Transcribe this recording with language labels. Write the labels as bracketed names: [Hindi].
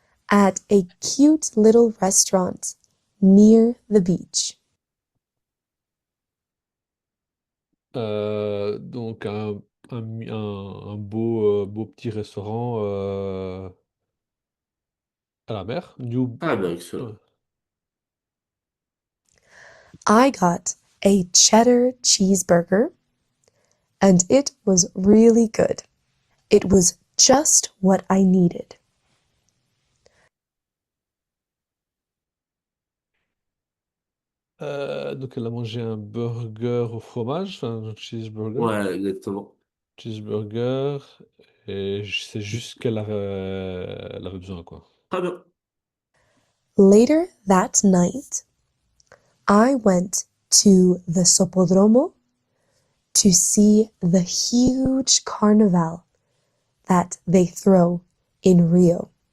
[English] at a cute little restaurant near the beach. [French] Donc un beau, beau petit restaurant à la mer. Ah ben excellent. Ouais. [English] I got a cheddar cheeseburger and it was really good. It was just what I needed. [French] Donc elle a mangé un burger au fromage, enfin un cheeseburger. Ouais, exactement. [English] Cheeseburger. [French] Et c'est juste ce qu'elle elle avait besoin, quoi. Très bien. [English] Later that night, I went to the Sopodromo to see the huge carnival that they throw in Rio.